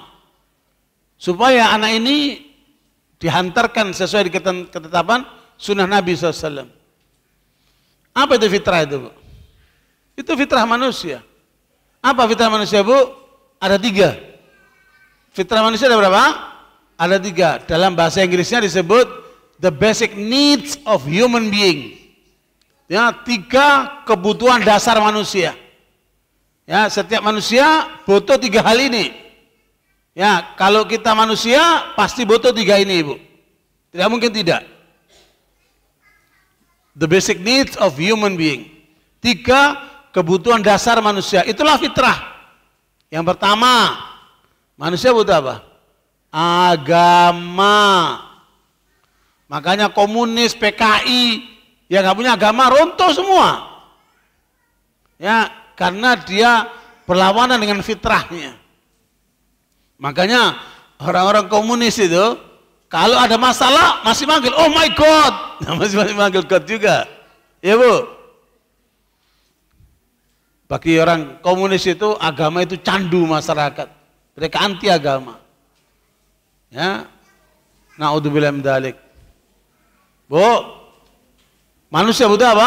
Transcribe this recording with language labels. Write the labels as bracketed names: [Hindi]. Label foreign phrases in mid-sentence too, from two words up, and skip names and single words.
[Indonesian] Supaya anak ini dihantarkan sesuai dengan ketetapan sunnah Nabi SAW. Apa itu fitrah itu Bu? Itu fitrah manusia. Apa fitrah manusia Bu? Ada 3. Fitrah manusia ada berapa? Ada 3. Dalam bahasa Inggrisnya disebut [English] the basic needs of human being. [Indonesian] Ya, 3 kebutuhan dasar manusia. Ya, setiap manusia butuh 3 hal ini. Ya, kalau kita manusia pasti butuh 3 ini Ibu. Tidak mungkin tidak. [English] The basic needs of human being. [Indonesian] 3 kebutuhan dasar manusia. Itulah fitrah. Yang pertama, manusia butuh apa? Agama. Makanya komunis, PKI yang nggak punya agama runtuh semua. Ya, karena dia berlawanan dengan fitrahnya. Makanya orang-orang komunis itu kalau ada masalah masih manggil [English] oh my God, [Indonesian] masih manggil God juga, ya Bu. Bagi orang komunis itu agama itu candu masyarakat, mereka anti agama. [Arabic] Ya, نعوذ بالله من ذلك. [Indonesian] Bu, manusia butuh apa?